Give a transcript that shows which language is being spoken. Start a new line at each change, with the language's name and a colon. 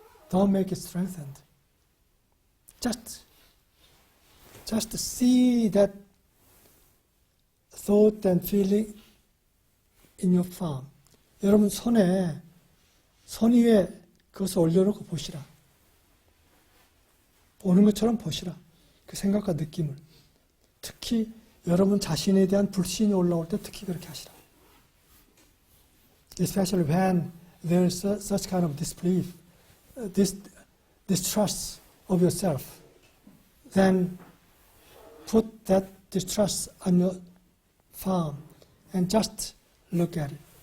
English: Don't make it strengthened. Just see that thought and feeling in your palm.
Korean: 여러분 손 위에 그것을 올려놓고 보시라. 보는 것처럼 보시라. 그 생각과 느낌을. 특히 여러분 자신에 대한 불신이 올라올 때 특히 그렇게 하시라.
English: Especially when there is such kind of disbelief, distrust of yourself, then put that distrust on your palm and just look at it.